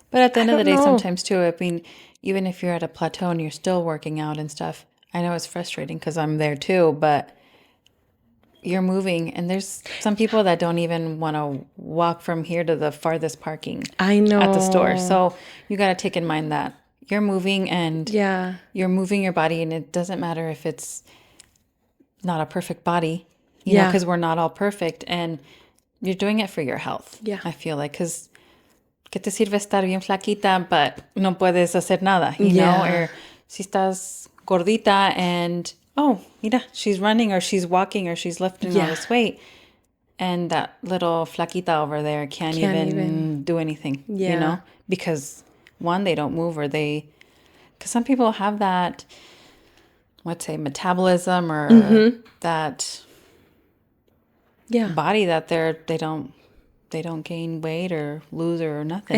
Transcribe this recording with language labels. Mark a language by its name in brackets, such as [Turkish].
[English] But at the end of the day, sometimes too, I mean, even if you're at a plateau and you're still working out and stuff, I know it's frustrating because I'm there too, but you're moving, and there's some people that don't even want to walk from here to the farthest parking. I know. At the store. So you got to take in mind that you're moving and you're moving your body, and it doesn't matter if it's not a perfect body, you know, because we're not all perfect, and you're doing it for your health. Yeah. I feel like, because [Spanish] ¿qué te sirve estar bien flaquita, [English] but [Spanish] no puedes hacer nada, [English] you know? Or [Spanish] si estás gordita [English] and... oh, [Spanish] mira, [English] she's running or she's walking or she's lifting all this weight. And that little flaquita over there can't even do anything, you know? Because, one, they don't move, or because some people have that, let's say, metabolism or that body that they don't gain weight or lose or nothing.